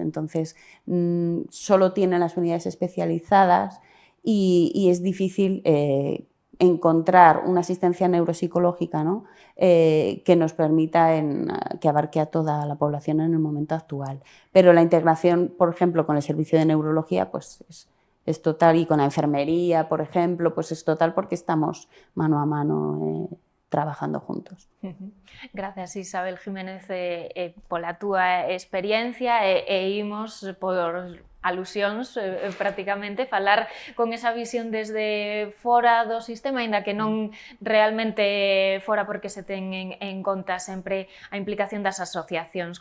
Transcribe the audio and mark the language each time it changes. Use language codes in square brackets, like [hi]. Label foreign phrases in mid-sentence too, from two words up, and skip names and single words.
[es] Entonces, solo tienen las unidades especializadas y es difícil encontrar una asistencia neuropsicológica, ¿no?, que nos permita que abarque a toda la población en el momento actual. Pero la integración, por ejemplo, con el servicio de neurología, pues es total, y con la enfermería, por ejemplo, pues es total, porque estamos mano a mano trabajando juntos. Gracias, [gl] Isabel Jiménez, pola túa experiencia e imos por alusións prácticamente falar con esa visión desde fora do sistema, aínda que non realmente fora, porque se ten en conta sempre a implicación das asociacións.